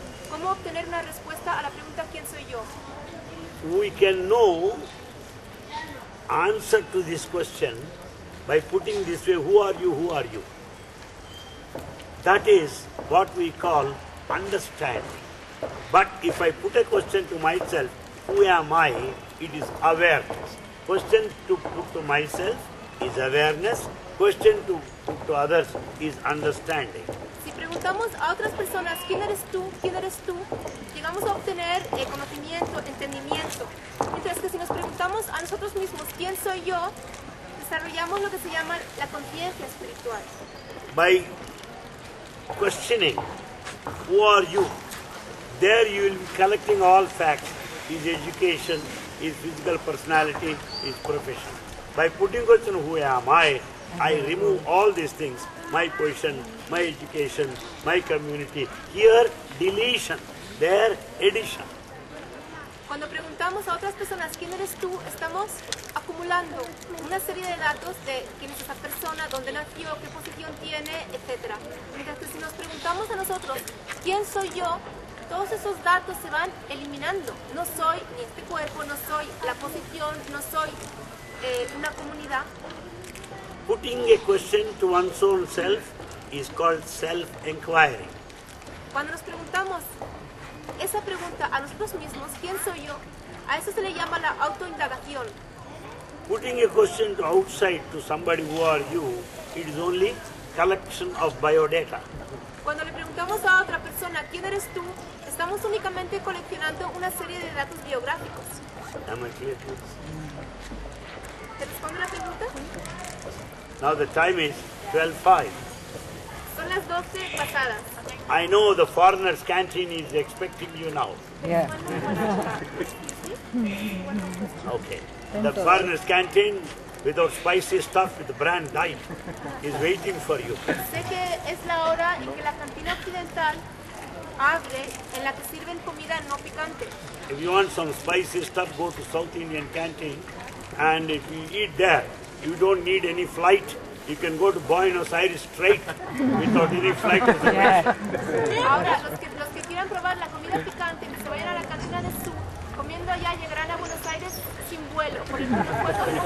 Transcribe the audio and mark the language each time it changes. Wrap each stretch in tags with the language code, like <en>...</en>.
<es>¿Cómo obtener una respuesta a la pregunta ¿quién soy yo?</es> <en>We can know answer to this question by putting this way, who are you, who are you? That is what we call understanding. But if I put a question to myself, who am I? It is awareness. Question to put to myself is awareness. Question to put to others is understanding.</en> <es>Si preguntamos a otras personas quién eres tú, llegamos a obtener conocimiento, entendimiento. Mientras que si nos preguntamos a nosotros mismos quién soy yo, desarrollamos lo que se llama la conciencia espiritual.</es> <en>By questioning, who are you? There you will be collecting all facts, his education, his physical personality, his profession. By putting question, who am I remove all these things, my position, my education, my community. Here, deletion, there, addition.</en> <es>Cuando preguntamos a otras personas quién eres tú, estamos acumulando una serie de datos de quién es esa persona, dónde nació, qué posición tiene, etc. Mientras que si nos preguntamos a nosotros quién soy yo, todos esos datos se van eliminando. No soy ni este cuerpo, no soy la posición, no soy una comunidad.</es> <en>Putting a question to one's own self is called self-inquiry.</en> <es>Cuando nos preguntamos esa pregunta a nosotros mismos, ¿quién soy yo? A eso se le llama la autoindagación.</es> <en>Putting a question to outside to somebody, who are you, it is only collection of biodata.</en> <es>Cuando le preguntamos a otra persona, ¿quién eres tú? Estamos únicamente coleccionando una serie de datos biográficos.</es> <en>Am I clear to this?</en> <es>¿Te responde la pregunta?</es> <en>Now the time is 12:05.</en> <es>Son las 12 pasadas.</es> <en>I know the foreigner's canteen is expecting you now. Yeah. Okay. The foreigner's canteen without spicy stuff with the brand diet is waiting for you.</en> <es>Sé que es la hora en que la cantina occidental abre, en la que sirven comida no picante.</es> <en>If you want some spicy stuff, go to South Indian canteen, and if you eat there, you don't need any flight. You can go to Buenos Aires straight without any flight.</en> <es>Ahora, los que quieran probar la comida picante, que se vayan a la cantina del sur, comiendo allá llegarán a Buenos Aires sin vuelo, por el aeropuerto.</es>